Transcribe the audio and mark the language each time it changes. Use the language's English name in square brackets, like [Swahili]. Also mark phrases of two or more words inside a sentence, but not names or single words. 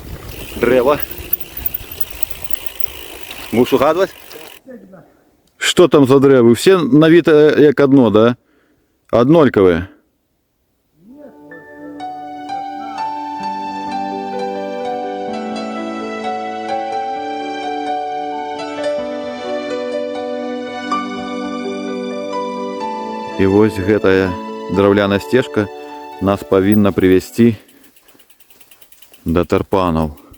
[Russian] Будешь угадывать? Что там за дрэвы? Все на вид як одно, да? [Belarusian] Однольковые. І вось гэтая драўляная сцежка нас павінна прывесці да тарпанаў.